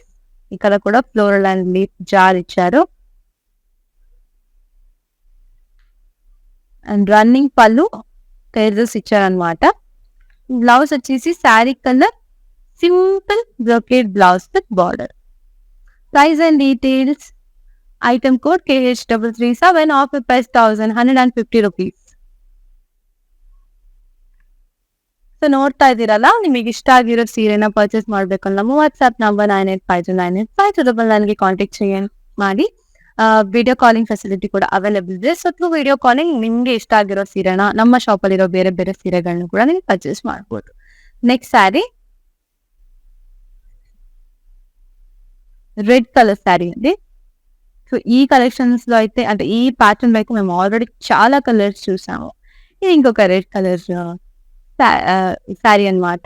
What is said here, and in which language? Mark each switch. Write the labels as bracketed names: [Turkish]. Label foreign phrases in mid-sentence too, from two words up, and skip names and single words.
[Telugu] ఇక్కడ కూడా [English] floral and leaf jaal [Telugu] ఇచ్చారు. [English] and running [Telugu] పళ్ళు టైజర్స్ ఇచ్చారనమాట. [English] blouse వచ్చేసి saree color simple brocade blouse with border. Price and details. Item code KH337, offer price 1150 rupees. [Kannada] ಸೊ ನೋಡ್ತಾ ಇದ್ದೀರಲ್ಲ, ನಿಮಗೆ ಇಷ್ಟ ಆಗಿರೋ ಸೀರೆನ ಪರ್ಚೇಸ್ ಮಾಡಬೇಕು ಅಂದ್ರೆ ನಮ್ಮ [English] WhatsApp number [Kannada] 98529852 ನನಗೆ ಕಾಂಟ್ಯಾಕ್ಟ್ ಮಾಡಿ. [English] video calling facility [Kannada] ಕೂಡ ಅವೈಲೇಬಲ್ ಇದೆ. [English] so through video calling [Kannada] ನಿಮ್ಗೆ ಇಷ್ಟ ಆಗಿರೋ ಸೀರೆನ, ನಮ್ಮ ಶಾಪ್ ಅಲ್ಲಿರೋ ಬೇರೆ ಬೇರೆ ಸೀರೆಗಳನ್ನ ಕೂಡ ನೀವು ಪರ್ಚೇಸ್ ಮಾಡ್ಬೋದು. [English] next saree red color saree [Telugu] అండి. సో ఈ కలెక్షన్స్ లో అయితే, అంటే ఈ ప్యాటర్న్ లో అయితే మేము ఆల్రెడీ చాలా కలర్స్ చూసాము. ఇది ఇంకొక [English] red color saree [Telugu] అన్నమాట.